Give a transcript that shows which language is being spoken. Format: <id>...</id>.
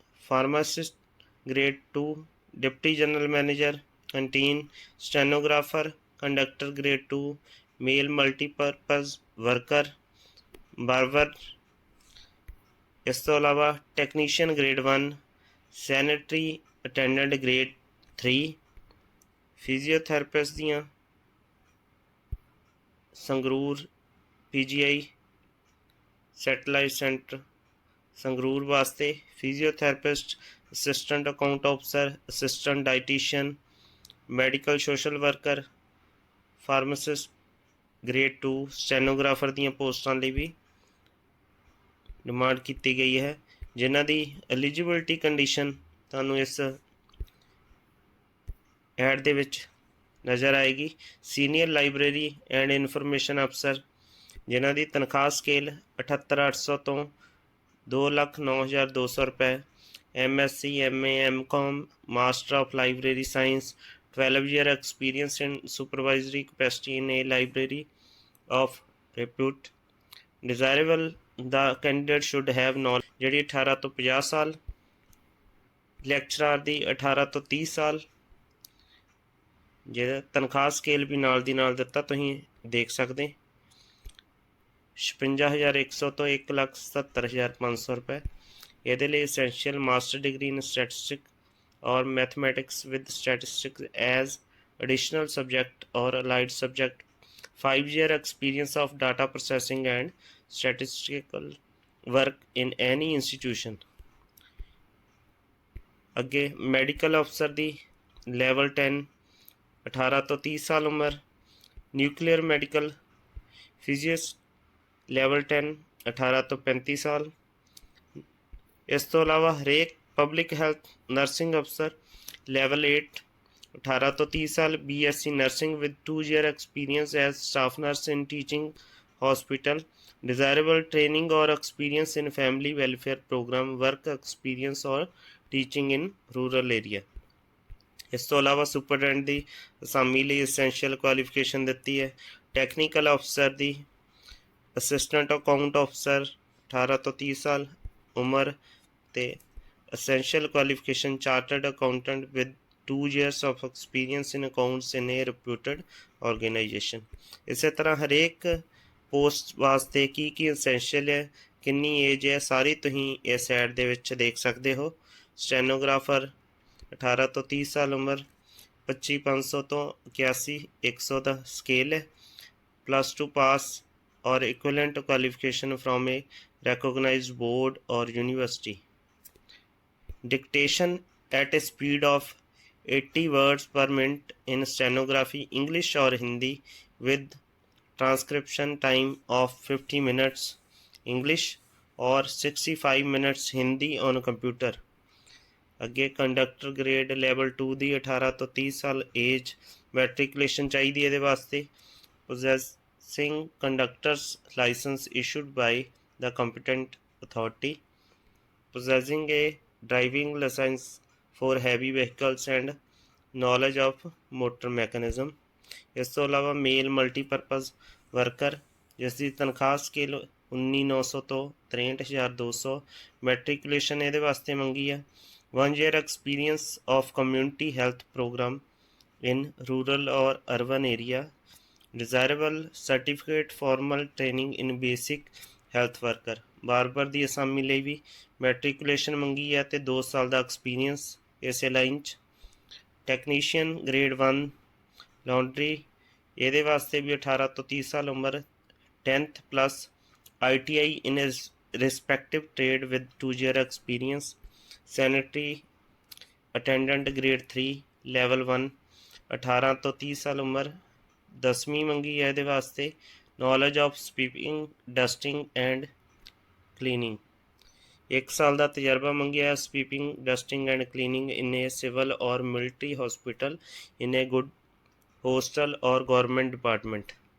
<en>pharmacist grade 2 Deputy General Manager, Canteen, Stenographer, Conductor Grade 2, Male Multipurpose Worker, Barber।</en> <pa>ਇਸ ਤੋਂ ਇਲਾਵਾ</pa> <en>Technician Grade 1, Sanitary Attendant Grade 3, Physiotherapist</en> <pa>ਦੀਆਂ Sangrur PGI Satellite Center Sangrur ਵਾਸਤੇ physiotherapist assistant account ਅਫਸਰ assistant dietitian medical social worker pharmacist grade 2 stenographer ਦੀਆਂ ਪੋਸਟਾਂ ਲਈ ਵੀ demand ਕੀਤੀ ਗਈ ਹੈ ਜਿਨ੍ਹਾਂ ਦੀ ਐਲੀਜੀਬਿਲਿਟੀ ਕੰਡੀਸ਼ਨ ਤੁਹਾਨੂੰ ਇਸ ਐਡ ਦੇ ਵਿੱਚ ਨਜ਼ਰ ਆਏਗੀ। ਸੀਨੀਅਰ ਲਾਇਬ੍ਰੇਰੀ ਐਂਡ ਇਨਫੋਰਮੇਸ਼ਨ ਅਫਸਰ ਜਿਨ੍ਹਾਂ ਦੀ ਤਨਖਾਹ ਸਕੇਲ 78800 ਤੋਂ 2,09,200 रुपये।</pa> <en>MSc MA MCom Master of Library Science 12-year experience in supervisory capacity in a library of repute। Desirable the candidate should have knowledge</en> <pa>ਜਿਹੜੀ 18 ਤੋਂ 50 ਸਾਲ ਲੈਕਚਰਰ ਦੀ 18 ਤੋਂ 30 ਸਾਲ ਜਿਹਦਾ ਤਨਖਾਹ ਸਕੇਲ ਵੀ ਨਾਲ ਦੀ ਨਾਲ ਦਿੱਤਾ ਤੁਸੀਂ ਦੇਖ ਸਕਦੇ। 56,100 ਤੋਂ 1,77,500 रुपये। ਇਹਦੇ ਲਈ</pa> <en>essential master degree in statistics or mathematics with statistics as additional subject or allied subject, 5-year experience of data processing and statistical work in any institution।</en> <pa>ਅੱਗੇ ਮੈਡੀਕਲ ਅਫਸਰ ਦੀ ਲੈਵਲ 10 18 ਤੋਂ 30 ਸਾਲ ਉਮਰ। ਨਿਊਕਲੀਅਰ ਮੈਡੀਕਲ ਫਿਜ਼ੀਸਟ ਲੈਵਲ 10 18 ਤੋਂ 35 ਸਾਲ। ਇਸ ਤੋਂ ਇਲਾਵਾ ਹਰੇਕ ਪਬਲਿਕ ਹੈਲਥ ਨਰਸਿੰਗ ਅਫਸਰ ਲੈਵਲ 8 18 ਤੋਂ 30 ਸਾਲ। BSc nursing with</pa> <en>2 year experience as staff nurse in teaching hospital, desirable training or experience in family welfare program, work experience or teaching in rural area।</en> <pa>ਇਸ ਤੋਂ ਇਲਾਵਾ ਸੁਪਰਡੈਂਟ ਦੀ ਅਸਾਮੀ ਲਈ essential qualification ਦਿੱਤੀ ਹੈ। Technical ਅਫਸਰ ਦੀ assistant account ਅਫਸਰ 18 ਤੋਂ 30 ਸਾਲ ਉਮਰ ਤੇ</pa> <en>essential qualification chartered accountant with 2 years of experience in accounts in a reputed organization।</en> <pa>ਇਸੇ ਤਰ੍ਹਾਂ ਹਰੇਕ ਪੋਸਟ ਵਾਸਤੇ ਕੀ essential ਹੈ, ਕਿੰਨੀ ਏਜ ਹੈ, ਸਾਰੀ ਤੁਸੀਂ ਇਸ ਐਡ ਦੇ ਵਿੱਚ ਦੇਖ ਸਕਦੇ ਹੋ। ਸਟੈਨੋਗ੍ਰਾਫਰ 18 ਤੋਂ 30 ਸਾਲ ਉਮਰ 25,500 ਤੋਂ 81,100 ਦਾ ਸਕੇਲ ਹੈ।</pa> <en>+2</en> <pa>ਪਾਸ ਔਰ</pa> <en>equivalent qualification from a recognized board or university। Dictation at a speed of 80 words per minute in stenography, English or Hindi, with transcription time of 50 minutes English or 65 minutes Hindi on computer।</en> <pa>ਅੱਗੇ conductor grade level 2 ਦੀ 18 ਤੋਂ 30 ਸਾਲ age, ਮੈਟ੍ਰਿਕੂਲੇਸ਼ਨ ਚਾਹੀਦੀ ਇਹਦੇ ਵਾਸਤੇ।</pa> <en>possessing conductor's license issued by the competent authority, possessing a driving license for heavy vehicles and knowledge of motor mechanism।</en> <pa>ਇਸ ਤੋਂ ਇਲਾਵਾ ਮੇਲ multipurpose worker ਜਿਸ ਦੀ ਤਨਖਾਹ ਸਕੇਲ 19,900 ਤੋਂ 63,200, ਮੈਟ੍ਰਿਕੂਲੇਸ਼ਨ ਇਹਦੇ ਵਾਸਤੇ ਮੰਗੀ ਆ।</pa> <en>1 year experience of community health program in rural or urban area, desirable certificate formal training in basic health worker।</en> <pa>Barber ਦੀ ਅਸਾਮੀ ਲਈ ਵੀ ਮੈਟ੍ਰਿਕੂਲੇਸ਼ਨ ਮੰਗੀ ਹੈ ਤੇ 2 ਸਾਲ ਦਾ ਐਕਸਪੀਰੀਅੰਸ ਇਸੇ ਲਾਈਨ 'ਚ। ਟੈਕਨੀਸ਼ੀਅਨ ਗ੍ਰੇਡ 1 ਲਾਂਡਰੀ ਇਹਦੇ ਵਾਸਤੇ ਵੀ 18 ਤੋਂ 30 ਸਾਲ ਉਮਰ,</pa> <en>10th plus ITI in his respective trade with 2 year experience।</en> <pa>Sanitary attendant grade 3 level 1 18 ਤੋਂ 30 ਸਾਲ ਉਮਰ, 10ਵੀਂ ਮੰਗੀ ਹੈ ਇਹਦੇ ਵਾਸਤੇ।</pa> <en>knowledge of sweeping, dusting and cleaning,</en> <pa>1 ਸਾਲ ਦਾ ਤਜਰਬਾ ਮੰਗਿਆ</pa> <en>Sweeping, dusting and cleaning in a civil or military hospital, in a good hostel or government department.</en>